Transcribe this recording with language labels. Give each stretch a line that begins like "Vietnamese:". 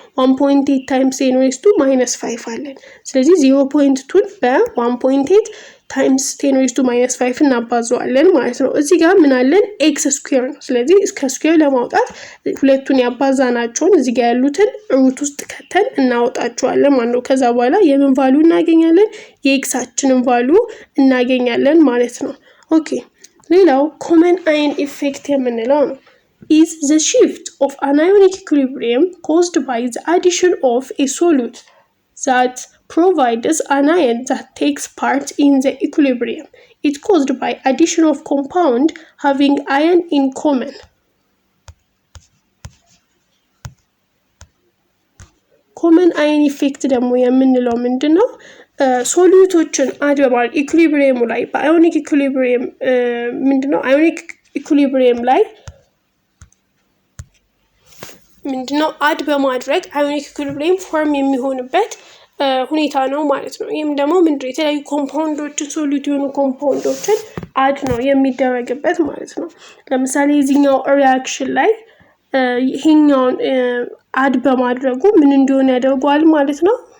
Amharic: 1.8 ታይምስ 10⁻5 አለን። ስለዚህ 0.2 በ1.8 ታይምስ 10⁻5 እናባዘዋለን ማለት ነው። እዚህ ጋር ምን አለን? ኤክስ ስኩዌር ነው። ስለዚህ እስከ ስኩዌር ለማውጣት ሁለቱን ያባዛናቸውን እዚህ ጋር ያሉትን ሩት ውስጥ ከተን እናወጣቸዋለን ማለት ነው። ከዛ በኋላ የምን ቫሉ እናገኛለን? የኤክሳችንን ቫሉ እናገኛለን ማለት ነው። ኦኬ ሌላው ኮመን አየን ኢፌክት የምንለው ነው
English: is the shift of anionic equilibrium caused by the addition of a solute that provides an ion that takes part in the equilibrium. It caused by addition of compound having ion in common.
Amharic: ኮመን አየን ኢፌክት ደግሞ የምንለው ምንድነው? ሶሉቶችን አድ በማድረግ ኢኩሊብሪየሙ ላይ በአዮኒክ ኢኩሊብሪየም ምንድነው አዮኒክ ኢኩሊብሪየም ላይ ምንድነው አድ በማድረግ አዮኒክ ኢኩሊብሪየም ፎርም የሚሆንበት ሁኔታ ነው ማለት ነው። ይሄም ደግሞ ምንድነው የተለያዩ ኮምፓውንዶችን ሶሉት የሆኑ ኮምፓውንዶችን አድ ነው የሚደረግበት ማለት ነው። ለምሳሌ እዚህኛው ሪአክሽን ላይ ይሄኛውን አድ በማድረጉ ምን እንዲሆን ያደርጋል ማለት ነው?